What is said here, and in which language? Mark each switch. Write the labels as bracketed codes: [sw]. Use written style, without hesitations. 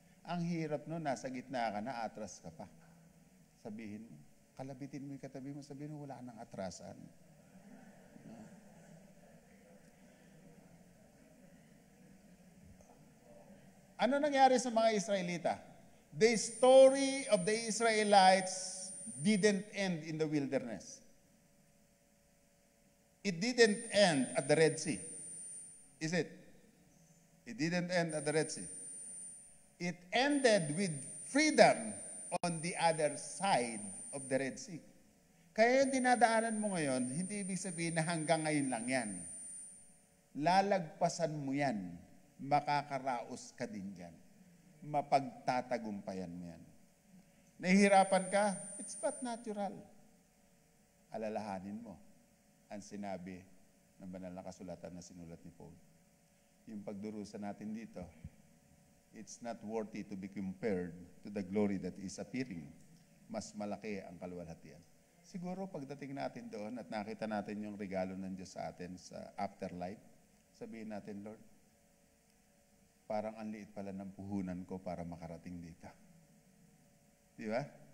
[tl] Ang hirap no, nasa gitna ka na, atras ka pa. Sabihin mo, kalabitin mo yung katabi mo, sabihin mo, wala nang atrasan. Ano nangyari sa mga Israelita? [en] The story of the Israelites didn't end in the wilderness. It didn't end at the Red Sea. Is it? It didn't end at the Red Sea. It ended with freedom on the other side of the Red Sea. [tl] Kaya yung dinadaanan mo ngayon, hindi ibig sabihin na hanggang ngayon lang yan. Lalagpasan mo yan. Makakaraos ka din dyan. Mapagtatagumpayan mo yan. Nahihirapan ka? [en] It's but natural. [tl] Alalahanin mo ang sinabi ng banal na kasulatan na sinulat ni Paul. Yung pagdurusa natin dito, [en] it's not worthy to be compared to the glory that is appearing. [tl] Mas malaki ang kaluwalhatian. Siguro pagdating natin doon at nakita natin yung regalo ng Diyos sa atin sa afterlife, sabihin natin, Lord, parang ang liit pala ng puhunan ko para makarating dito. Di ba?